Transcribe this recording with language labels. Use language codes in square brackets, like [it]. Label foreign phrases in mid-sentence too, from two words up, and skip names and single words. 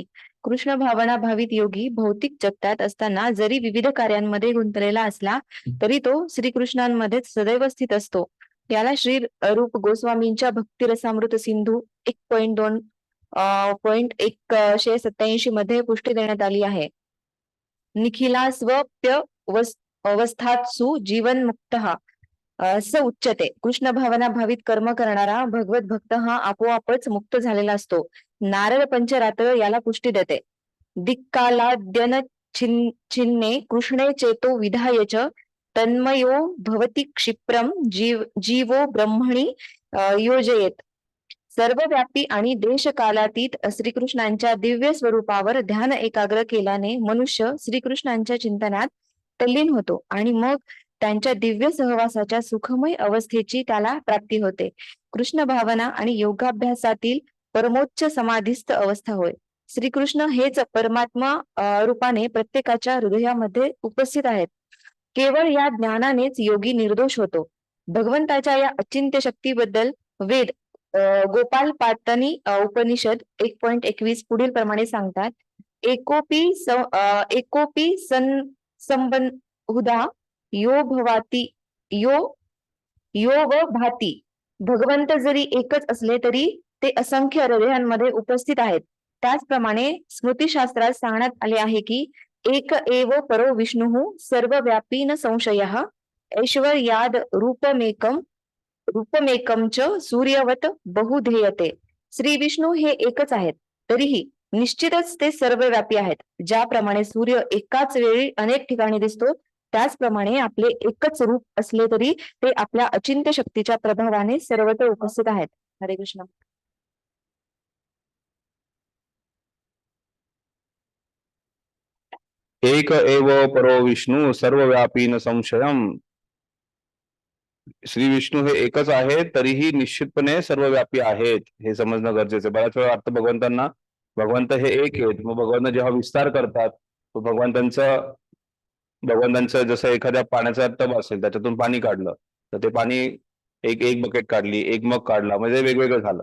[mr] कृष्ण भावना भावित योगी भौतिक जगतात असताना जरी विविध कार्यांमध्ये गुंतलेला असला तरी तो श्रीकृष्णांमध्येच सदैव स्थित असतो. याला श्री रूप गोस्वामींच्या भक्तिरसामृत सिंधू 1.187 मध्ये पुष्टी देण्यात आली आहे. [sa] निखिला स्वप्य अवस्थात्सु जीवन मुक्त स उच्चते. [mr] कृष्ण भावना भावित कर्म करणारा भगवत भक्त हा आपोआपच मुक्त झालेला असतो. नारद पंचरात्र याला पुष्टी देते. [sa] दिक्कालाद्यन छिन्ने कृष्णे चेतो विधाय च तन्मयो भवति क्षिप्रम जीवो ब्रह्मणी योजयेत. [mr] सर्वव्यापी आणि देशकालातीत श्रीकृष्णांच्या दिव्य स्वरूपावर ध्यान एकाग्र केल्याने मनुष्य श्रीकृष्णांच्या चिंतनात तल्लीन होतो आणि मग त्यांच्या दिव्य सहवासाच्या सुखमय अवस्थेची त्याला प्राप्ती होते. कृष्ण भावना आणि योगाभ्यासातील परमोच्च समाधीस्थ अवस्था होय. श्रीकृष्ण हेच परमात्मा रूपाने प्रत्येकाच्या हृदयामध्ये उपस्थित आहेत. केवळ या ज्ञानानेच योगी निर्दोष होतो. भगवंताच्या या अचिंत्य शक्तीबद्दल वेद गोपाल पातनी उपनिषद 1.21 पुढील प्रमाणे सांगतात. [sa] एकोपी संबंहुधा यो भवाती यो व भाती. [mr] भगवंत जरी एकच असले तरी ते असंख्य हृदयांमध्ये उपस्थित आहेत. त्याचप्रमाणे स्मृतिशास्त्रात सांगण्यात आले आहे की [sa] एक एव परो विष्णु सर्वव्यापी न संशयः ऐश्वर्याद रूपमेकं च सूर्यवत बहुधेयते. [mr] श्री विष्णू हे एकच आहेत तरीही निश्चितच ते सर्वव्यापी आहेत. ज्याप्रमाणे सूर्य एकाच वेळी अनेक ठिकाणी दिसतो त्याचप्रमाणे आपले एकच रूप असले तरी ते आपल्या अचिंत्य शक्तीच्या प्रभावाने सर्वत्र उपस्थित आहेत. हरे कृष्ण. [sa] एक एव परो विष्णू सर्वव्यापी न संशयम. [mr] श्री विष्णू हे एकच आहे तरीही निश्चितपणे सर्वव्यापी आहेत हे समजणं गरजेचं आहे. बऱ्याच वेळा वाटतं भगवंत हे एक आहेत. मग भगवंत जेव्हा विस्तार करतात तो भगवंतांचं जसं एखाद्या पाण्याचा टब असेल त्याच्यातून पाणी काढलं तर ते पाणी एक बकेट काढली, एक मग काढला, म्हणजे वेगवेगळं झालं.